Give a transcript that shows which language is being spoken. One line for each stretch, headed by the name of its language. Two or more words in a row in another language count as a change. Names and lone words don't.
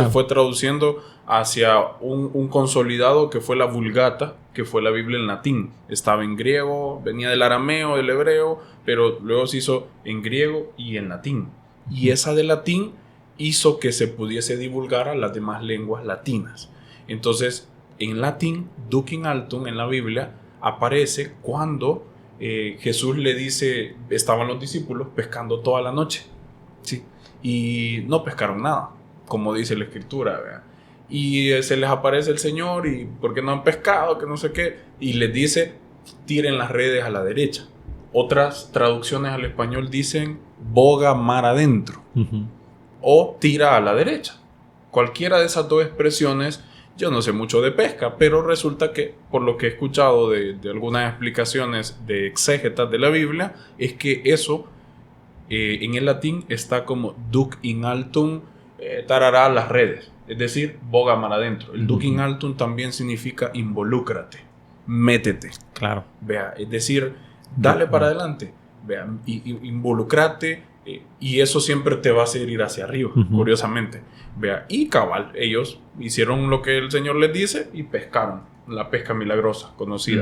Spanish: se fue traduciendo hacia un consolidado que fue la Vulgata, que fue la Biblia en latín. Estaba en griego, venía del arameo, del hebreo, pero luego se hizo en griego y en latín. Y esa de latín hizo que se pudiese divulgar a las demás lenguas latinas. Entonces, en latín,
Latin: Duc in altum
Spanish: en la Biblia aparece cuando Jesús le dice, estaban los discípulos pescando toda la noche, ¿sí? Y no pescaron nada, como dice la escritura, ¿verdad? Y se les aparece el Señor y ¿por qué no han pescado? Que no sé qué. Y les dice, tiren las redes a la derecha. Otras traducciones al español dicen, boga mar adentro. Ujú. O tira a la derecha. Cualquiera de esas dos expresiones, yo no sé mucho de pesca, pero resulta que, por lo que he escuchado de algunas explicaciones de exégetas de la Biblia, es que eso en el latín está como
Latin: duc in altum,
Spanish: tarará las redes, es decir, boga mar adentro. El
Latin: duc in altum
Spanish: también significa involúcrate, métete, Claro. vea, es decir, dale para adelante, vea, y involucrate, y eso siempre te va a hacer ir hacia arriba, Ujú. curiosamente, vea, y cabal, ellos hicieron lo que el Señor les dice y pescaron, la pesca milagrosa, conocida,